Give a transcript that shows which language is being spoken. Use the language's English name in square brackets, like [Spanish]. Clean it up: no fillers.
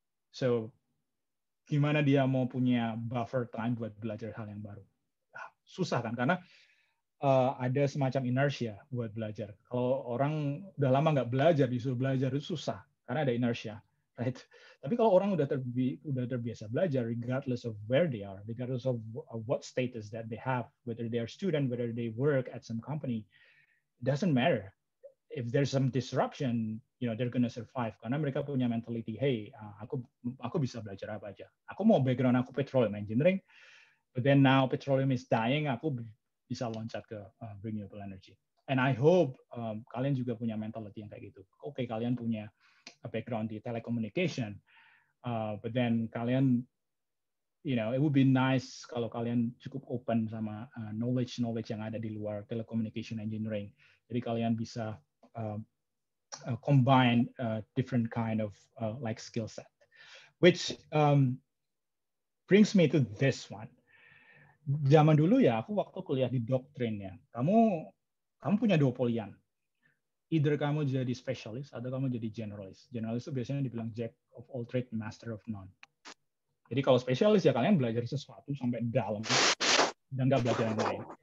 [Indonesian] So, gimana dia mau punya buffer time buat belajar hal yang baru? Susah kan, karena ada semacam inertia buat belajar. Kalau orang udah lama nggak belajar, disuruh belajar itu susah, karena ada inertia. [English] Right? [Indonesian] Tapi kalau orang udah terbiasa belajar, [English] regardless of where they are, regardless of what status that they have, whether they are student, whether they work at some company, it doesn't matter. If there's some disruption, they're gonna survive [Indonesian] karena mereka punya mentality, hey, aku bisa belajar apa aja. Aku mau background aku [English] petroleum engineering, but then now petroleum is dying, [Indonesian] aku bisa loncat ke [English] renewable energy. And I hope [Indonesian] kalian juga punya mentality yang kayak gitu. Oke, kalian punya background di telecommunication, [English] but then [Indonesian] kalian, [English] it would be nice [Indonesian] kalau kalian cukup open sama knowledge yang ada di luar telecommunication engineering. Jadi kalian bisa [English] combine different kind of like skill set, which brings me to this one. [Indonesian] Zaman dulu ya, aku waktu kuliah di doktrin ya, kamu punya dua pilihan. Either kamu jadi spesialis atau kamu jadi generalis. Generalis itu biasanya dibilang [English] jack of all trade, master of none. [Indonesian] Jadi kalau spesialis ya kalian belajar sesuatu sampai dalam dan nggak belajar yang lain.